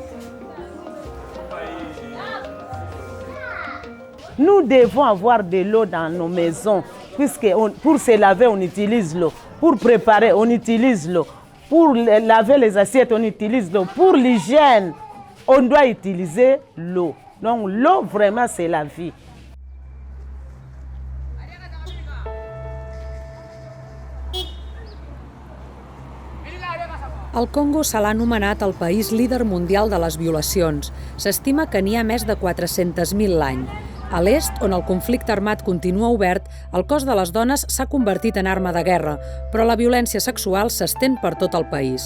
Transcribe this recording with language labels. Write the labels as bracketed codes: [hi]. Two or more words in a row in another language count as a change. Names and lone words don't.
[fr] Nous devons avoir de l'eau dans nos maisons, puisque pour se laver, on utilise l'eau. Pour préparer, on utilise l'eau. Pour laver les assiettes, on utilise l'eau. Pour l'hygiène, on doit utiliser l'eau. Donc l'eau, vraiment, c'est la vie. [ca] El Congo se l'ha anomenat el país líder mundial de les violacions. S'estima que n'hi ha més de 400.000 l'any. A l'est, on el conflicte armat continua obert, el cos de les dones s'ha convertit en arma de guerra, però la violència sexual s'estén per tot el país.